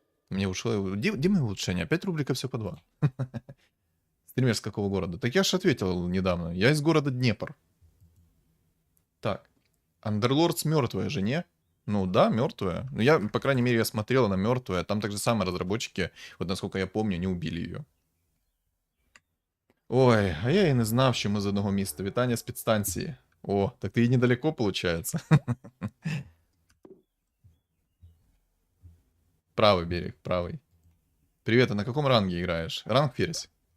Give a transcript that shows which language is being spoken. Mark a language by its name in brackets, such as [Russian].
[Russian] Мне ушло... Где мои улучшения? 5 рубликов все по 2. Стример с какого города? Так я же ответил недавно. Я из города Днепр. Так. Андерлордс мертвая же, не? Ну да, мертвая. Но я, по крайней мере, я смотрел, она мертвая. Там так же самое разработчики, вот насколько я помню, не убили ее. [Ukrainian] Ой, а я і не знав, що ми з одного міста. Вітання з підстанції. [Russian] О, так ты и недалеко, получается. Правый берег, правый. Привет, а на каком ранге играешь? Ранг Ферзь.